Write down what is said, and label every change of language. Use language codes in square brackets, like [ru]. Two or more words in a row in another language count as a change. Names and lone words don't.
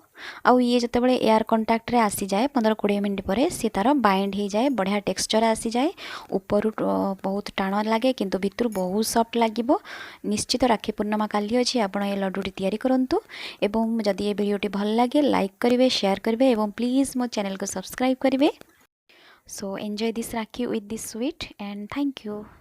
[or] ଆଉ ଏ ଯେତେ ବେଳେ [en] air contact [or] ରେ ଆସି ଯାଏ 15-20 ମିନିଟ ପରେ ସେ ତାର ବାଇଣ୍ଡ ହୋଇ ଯାଏ ବଢ଼ିଆ ଟେକ୍ସଚର ଆସି ଯାଏ। ଉପର ବହୁତ ଟାଣ ଲାଗେ କିନ୍ତୁ ଭିତର ବହୁତ ସଫ୍ଟ ଲାଗିବ। ନିଶ୍ଚିତ ରାଖୀ ପୂର୍ଣ୍ଣିମା କାଲି ଅଛି ଆପଣ ଏ ଲଡୁଟି ତିଆରି କରନ୍ତୁ ଏବଂ ଯଦି ଏ ଭିଡିଓଟି ଭଲ ଲାଗେ ଲାଇକ କରିବେ ସେୟାର କରିବେ ଏବଂ ପ୍ଲିଜ ମୋ ଚ୍ୟାନେଲ କୁ ସବସ୍କ୍ରାଇବ କରିବେ। [en] So enjoy this Rakhi with this sweet and thank you.